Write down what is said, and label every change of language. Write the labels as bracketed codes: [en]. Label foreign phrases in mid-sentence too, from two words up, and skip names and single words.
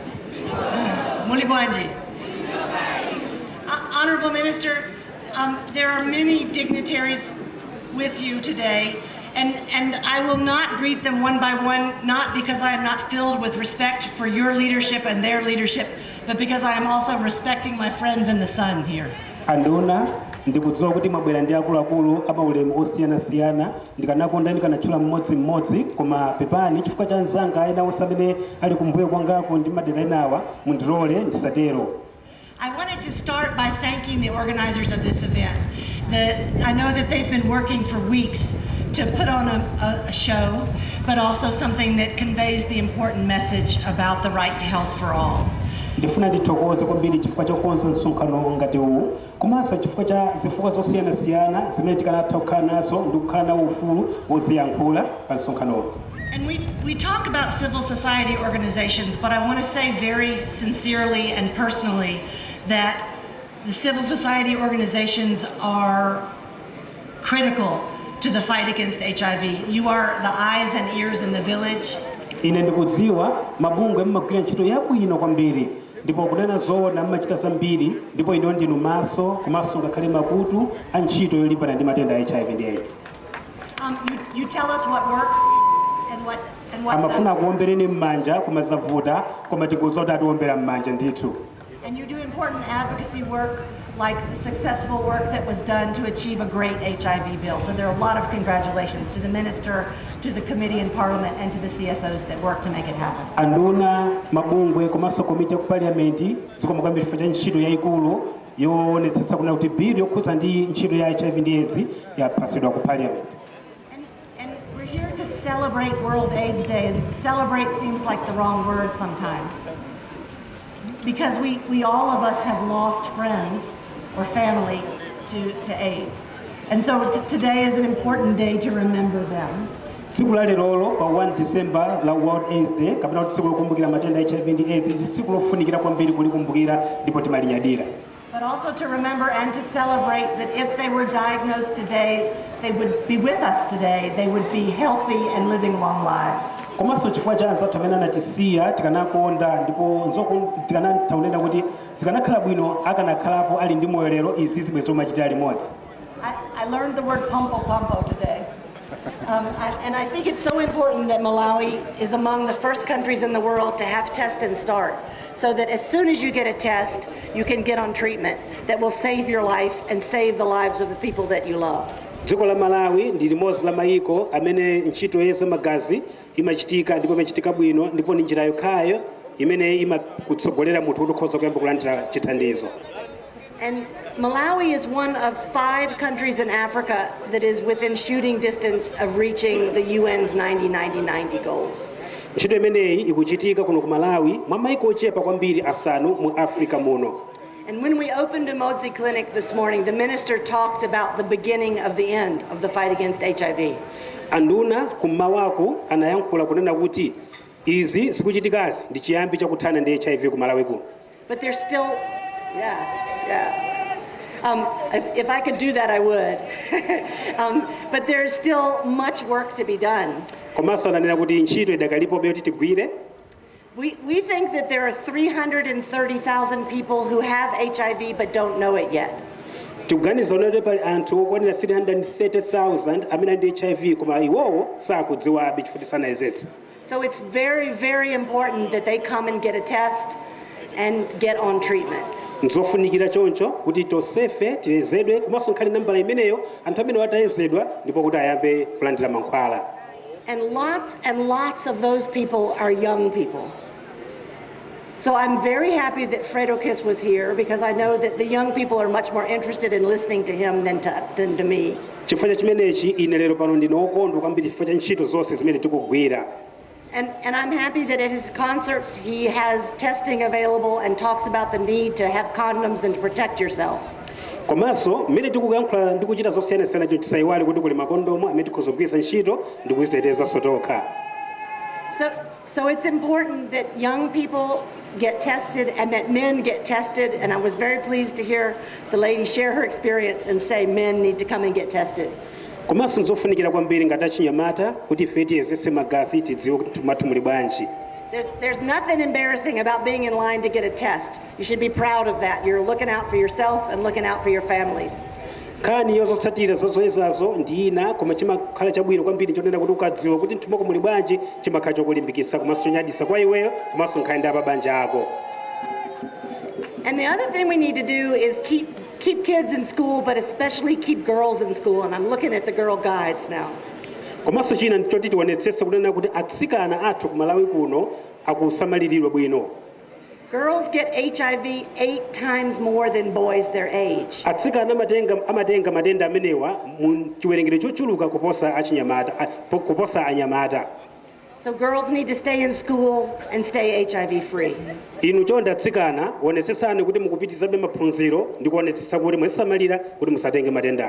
[ny] Muli Bwanji. [en] Honorable Minister, there are many dignitaries with you today, and I will not greet them one by one, not because I am not filled with respect for your leadership and their leadership, but because I am also respecting my friends in the sun here. [ny] Anduna ndikudziwa kuti mwabwera ndi akuluakulu amaulemu osiyanasiyana ndikanakonda ndikanatchula mmodzi koma pepani chifukwa cha anzanga ena onse amene ali kumbuyo kwangako ndi madera enawa mundilole ndisatero. [en] I wanted to start by thanking the organizers of this event. I know that they've been working for weeks to put on a show, but also something that conveys the important message about the right to health for all. [ny] Ndifuna ndithokoze kwambiri chifukwa cha kukonza msonkhano ngati uwu komanso chifukwa cha zifukwa zosiyanasiyana zimene tikanatha kukhala nazo ndi kukhala nawo ufulu woziyankhula pa msonkhanowo. [en] And we talk about civil society organizations, but I want to say very sincerely and personally that the civil society organizations are critical to the fight against HIV. You are the eyes and ears in the village. [ny] Ine ndikudziwa mabungwe mmagwira ntchito yabwino kwambiri ndipo kunena zoona mmachita zambiri ndipo ino ndinu maso komanso ngakhale makutu a ntchito yolimbana ndi matenda a HIV ndi AIDS. [en] You tell us what works and what [ny] amafuna kuombereni mmanja kumazavuta koma tikudziwa kuti atiwombera mmanja ndithu. [en] And you do important advocacy work like the successful work that was done to achieve a great HIV bill. So there are a lot of congratulations to the Minister, to the Committee in Parliament, and to the CSOs that work to make it happen. [ny] Anduna mabungwe komanso komiti ku parliament zikomo kwambiri chifukwa cha ntchito yayikulu yoonetsetsa kuna kuti bill yokhudza ndi ntchito ya HIV ndi AIDS yapatsidwa ku parliament. [en] And we're here to celebrate World AIDS Day, and celebrate seems like the wrong word sometimes. Because we all of us have lost friends or family to AIDS. And so today is an important day to remember them. [ny] Tsiku la lero pa 1 December la World AIDS Day kapena tsiku lokumbukira matenda HIV ndi AIDS ndi tsiku lofunikira kwambiri kulikumbukira ndipo timalinyadira. [en] But also to remember and to celebrate that if they were diagnosed today, they would be with us today, they would be healthy and living long lives. [ny] Komanso chifukwa cha anzathu amene anatisiya tikanakonda ndipo tikanataunena kuti zikanakhala bwino akanakhalapo ali ndi moyo lero izi zibwe zomachitira limodzi. [en] I learned the word pumpo today. And I think it's so important that Malawi is among the first countries in the world to have test and start, so that as soon as you get a test, you can get on treatment that will save your life and save the lives of the people that you love. [ny] Dziko la Malawi ndi limodzi la mayiko amene ntchito yeza magazi imachitika ndipo imachitika bwino ndipo ni njira yokhayo imene imakutsogolera munthu kuti ukhoza kuyamba kulandira chithandizo. [en] And Malawi is one of 5 countries in Africa that is within shooting distance of reaching the UN's 90-90-90 goals. [ny] Ntchito imeneyi ikuchitika kuno ku Malawi mwa mayiko ochepa kwambiri asanu mu Africa muno. [en] And when we opened Umodzi Clinic this morning, the minister talked about the beginning of the end of the fight against HIV. [ny] Anduna kumawako anayankhula kunena kuti izi sikuchitikazi ndi chiyambi chakuthana ndi HIV ku Malawi kuno. [en] But there's still, if I could do that, I would. But there's still much work to be done. [ny] Komanso ananena kuti ntchito idakalipobe yoti tigwire. [en] We think that there are 330,000 people who have HIV but don't know it yet. [ny] Tikuganiza kuti pali anthu okwanira 330,000 amene ndi HIV koma iwowo sakudziwabe chifukwa sanayezetsa. [en] So it's very, very important that they come and get a test and get on treatment. [ny] Nzofunikira choncho kuti tosefe tiyezedwe komanso nkhali nambala imeneyo anthu amene atayezedwa ndipo kuti ayambe kulandira mankhwala. [en] And lots of those people are young people. So I'm very happy that Fredokis was here because I know that the young people are much more interested in listening to him than to me. [ny] Chifukwa chimenechi ine lero pano ndine wokondwa kwambiri chifukwa cha ntchito zonse zimene tikugwira. [en] And I'm happy that at his concerts he has testing available and talks about the need to have condoms and to protect yourselves. [ny] Komanso mmene tikuyankhula ndi kuchita zosiyanasiyana cho tisayiwale kuti kuli makondomu amene tikuzogwiritsa ntchito ndi kuziteteza sotokha. [en] So it's important that young people get tested and that men get tested, and I was very pleased to hear the lady share her experience and say men need to come and get tested. [ny] Komanso nzofunikira kwambiri ngati achinyamata kuti ife tiyezetse magazi tidziwe kuti muli bwanji. [en] There's nothing embarrassing about being in line to get a test. You should be proud of that. You're looking out for yourself and looking out for your families. [ny] Kani yozotsatira zozoyezazo ndi ina koma chimakhala chabwino kwambiri chonena kuti ukadziwa kuti mtumako muli bwanji chimakhala chokulimbikitsa komanso chonyadisa kwa iweyo komanso nkhani ndi ababanja ako. [en] And the other thing we need to do is keep kids in school, but especially keep girls in school. And I'm looking at the girl guides now. [ny] Komanso china ndichoti tionetsetse kunena kuti atsikana athu ku Malawi kuno akusamaliridwa bwino. [en] Girls get HIV 8 times more than boys their age. [ny] Atsikana amatenga matenda amenewa mu chiwerengero chochuluka kuposa anyamata. [en] So girls need to stay in school and stay HIV free. [ny] Inu chonde atsikana onetsetsani kuti mukupitizabe maphunziro ndi kuonetsetsa kuti mwasamalira kuti musatenge matenda.